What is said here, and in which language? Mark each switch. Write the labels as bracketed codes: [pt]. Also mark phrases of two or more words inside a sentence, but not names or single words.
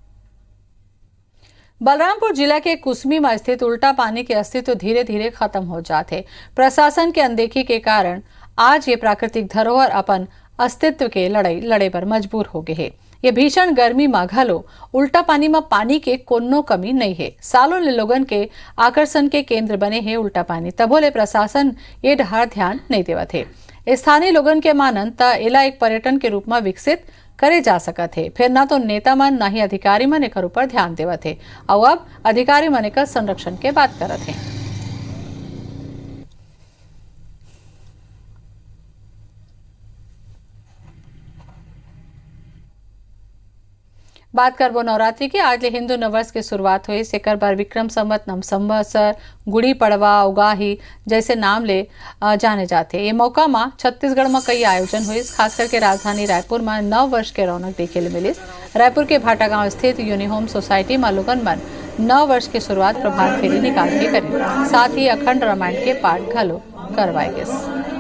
[hne] बलरामपुर जिला के कुसमी में स्थित उल्टा पानी के अस्तित्व धीरे धीरे खत्म हो जाते। प्रशासन के अनदेखी के कारण आज ये प्राकृतिक धरोहर अपन अस्तित्व के लड़े पर मजबूर हो गए है। ये भीषण गर्मी में घलो उल्टा पानी में पानी के कोनो कमी नहीं है। सालों ले लोगन के आकर्षण के केंद्र बने हैं उल्टा पानी, तबो ले प्रशासन ये ढार ध्यान नहीं देवत है। स्थानीय लोगन के मानन त इला एक पर्यटन के रूप में विकसित करे जा सकत है। फिर ना तो नेता मन ना ही अधिकारी मन एकर ऊपर ध्यान देवत है और अब अधिकारी मन एकर संरक्षण के बात करत है। बात करबो नवरात्रि की। आज ले हिंदू नववर्ष की शुरुआत हुई। सेकर बार विक्रम संवत, नम संवत्सर, गुड़ी पड़वा, उगाही जैसे नाम ले जाने जाते। ये मौका में छत्तीसगढ़ में कई आयोजन हुई, खास करके राजधानी रायपुर में नव वर्ष के रौनक देखे ले मिली। रायपुर के भाटागांव स्थित यूनिहोम सोसाइटी में लोगन मन नव वर्ष की शुरुआत प्रभात फेरी निकाल के करी, साथ ही अखंड रामायण के पाठ घलो करवाए गए।